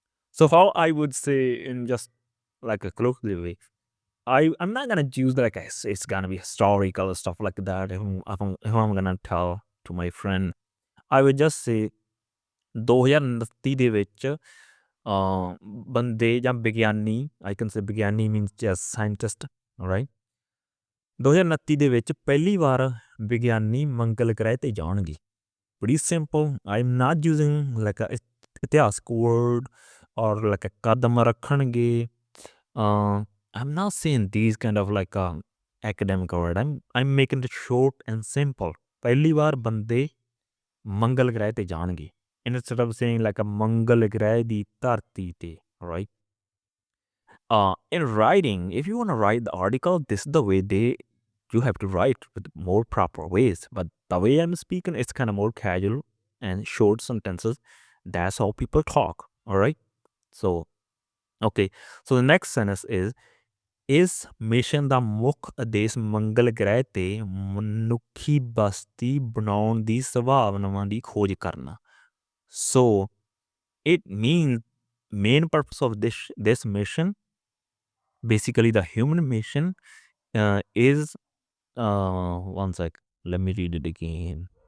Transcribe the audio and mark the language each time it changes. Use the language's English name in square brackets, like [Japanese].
[English] So how I would say in just like a colloquial way, I'm not gonna use like it's gonna be historical stuff like that. If I'm gonna tell to my friend, I would just say 2029 [Punjabi] ਦੇ ਵਿੱਚ ਬੰਦੇ ਜਾਂ ਵਿਗਿਆਨੀ, [English] I can say ਵਿਗਿਆਨੀ means just scientist, all right? [Punjabi] 2029 ਦੇ ਵਿੱਚ ਪਹਿਲੀ ਵਾਰ ਵਿਗਿਆਨੀ ਮੰਗਲ ਗ੍ਰਹਿ ਤੇ ਜਾਣਗੇ. [English] Pretty simple. I'm not using like a ਇਤਿਹਾਸਕ word or like a [Punjabi] ਕਦਮ ਰੱਖਣਗੇ. [English] I'm not saying these kind of like academic word. I'm making it short and simple. [Punjabi] ਪਹਿਲੀ ਵਾਰ ਬੰਦੇ ਮੰਗਲ ਗ੍ਰਹਿ ਤੇ ਜਾਣਗੇ. [English] Instead of saying like a ਮੰਗਲ ਗ੍ਰਹਿ ਦੀ ਧਰਤੀ ਤੇ, right? In writing, if you want to write the article, this is the way you have to write with more proper ways. But the way I'm speaking, it's kind of more casual and short sentences. That's how people talk. All right. So, okay. So the next sentence is mission [Punjabi] ਦਾ ਮੁੱਖ ਉਦੇਸ਼ ਮੰਗਲ ਗ੍ਰਹਿ ਤੇ ਮਨੁੱਖੀ ਬਸਤੀ ਬਣਾਉਣ ਦੀ ਸੰਭਾਵਨਾਵਾਂ ਦੀ ਖੋਜ ਕਰਨਾ. [English] So it means main purpose of this mission, basically the human mission, is one sec, let me read it again.